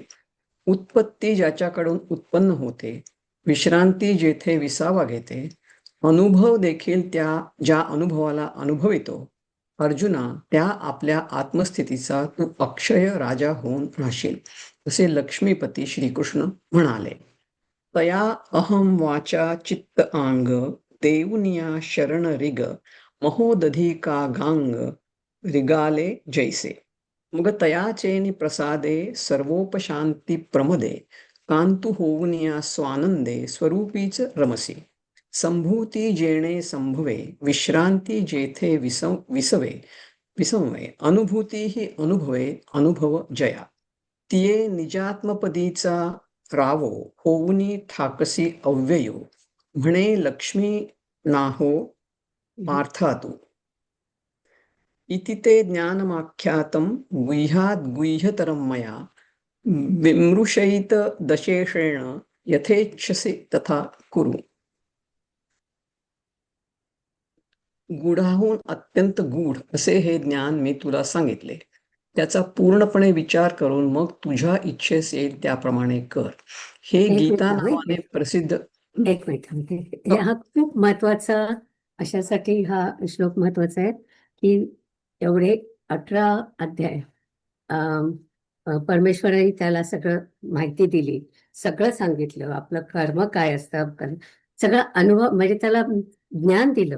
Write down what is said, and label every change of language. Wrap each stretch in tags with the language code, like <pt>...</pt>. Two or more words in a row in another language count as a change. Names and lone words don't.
<mr>उत्पत्ती ज्याच्याकडून उत्पन्न होते, विश्रांती जेथे विसावा घेते, अनुभव देखील त्या ज्या अनुभवाला अनुभवितो, अर्जुना त्या आपल्या आत्मस्थितीचा तू अक्षय राजा होऊन राहशील, असे लक्ष्मीपती श्रीकृष्ण म्हणाले. तया अहं वाचा चित्त आंग देऊनिया शरण रिग महोदधी का गांग रिगाले जैसे. मग तयाचेनि प्रसादे सर्वोपशांती प्रमदे कांतु होऊनिया स्वानंदे स्वरूपीच रमसी. संभूती जेणे संभवे विश्रांती जेथे विसवे विसंवे अनुभूती ही अनुभवे अनुभव जया. तिये निजात्मपदीचा रावो होऊनी ठाकसी अव्ययो म्हणे लक्ष्मी नाहो पार्थातु.</mr> <sa>इति ते ज्ञानमाख्यातं गुह्याद् गुह्यतरं मया विमृशयित दशेषेण यथेच्छसि तथा कुरु.</sa> <mr>गूढाहून अत्यंत गूढ असे हे ज्ञान मी तुला सांगितले. त्याचा पूर्णपणे विचार करून मग तुझ्या इच्छेस येईल त्याप्रमाणे कर. हे एक मिनिट गीता थांब, एक नावाने मिनिट. प्रसिद्ध एक मिनिट थांबते. हा खूप महत्वाचा, अशासाठी हा श्लोक महत्वाचा आहे की एवढे 18 अध्याय परमेश्वराने त्याला सगळं माहिती दिली, सगळं सांगितलं, आपलं कर्म काय असतं, सगळं अनुभव, म्हणजे त्याला ज्ञान दिलं.</mr>